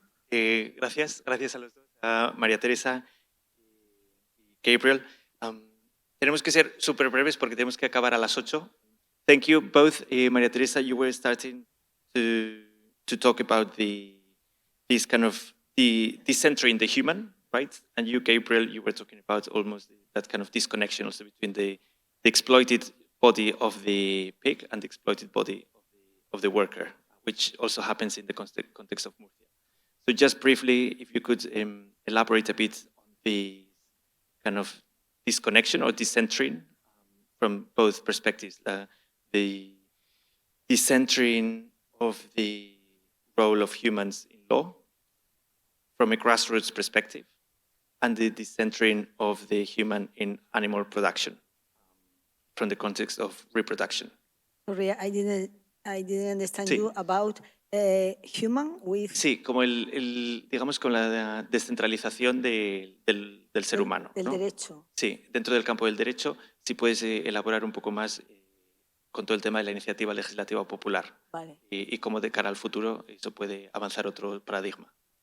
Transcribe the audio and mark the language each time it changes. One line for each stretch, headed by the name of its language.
Spanish: Gracias a los dos, a María Teresa y Gabriel. Tenemos que ser súper breves porque tenemos que acabar a las 8.
English: Thank you both. María Teresa, you were starting to talk about this kind of decentering the human, right? And you, Gabriel, you were talking about almost that kind of disconnection also between the exploited body of the pig and the exploited body of the worker, which also happens in the context of Murcia. So just briefly, if you could elaborate a bit on the kind of disconnection or decentering from both perspectives, the decentering of the role of humans in law from a grassroots perspective, and the decentering of the human in animal production from the context of reproduction. Sorry, I didn't understand
Spanish: Sí.
English: you about human with...
Spanish: Sí, como digamos con la descentralización del ser humano. Del ¿no? derecho. Sí, dentro del campo del derecho, si puedes elaborar un poco más con todo el tema de la iniciativa legislativa popular. Vale. Y cómo de cara al futuro eso puede avanzar otro paradigma.